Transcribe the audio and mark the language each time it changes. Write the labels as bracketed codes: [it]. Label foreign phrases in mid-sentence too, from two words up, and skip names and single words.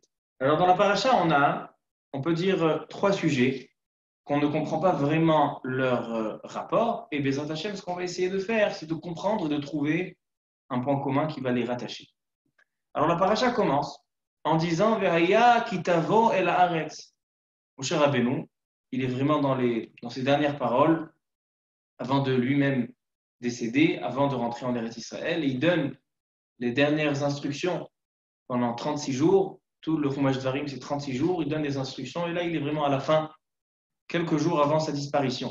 [fr] Alors dans la paracha, on peut dire 3 sujets qu'on ne comprend pas vraiment leur rapport. Et [he] בעזרת השם, [fr] ce qu'on va essayer de faire, c'est de comprendre et de trouver un point commun qui va les rattacher. Alors la paracha commence en disant [he] והיה כי תבוא אל הארץ. [fr] Moshe Rabbeinu, il est vraiment dans ses dernières paroles, avant de lui-même décéder, avant de rentrer en Eretz Israël, et il donne les dernières instructions pendant 36 jours. Tout le Chumash Devarim, c'est 36 jours, il donne des instructions, et là, il est vraiment à la fin, quelques jours avant sa disparition.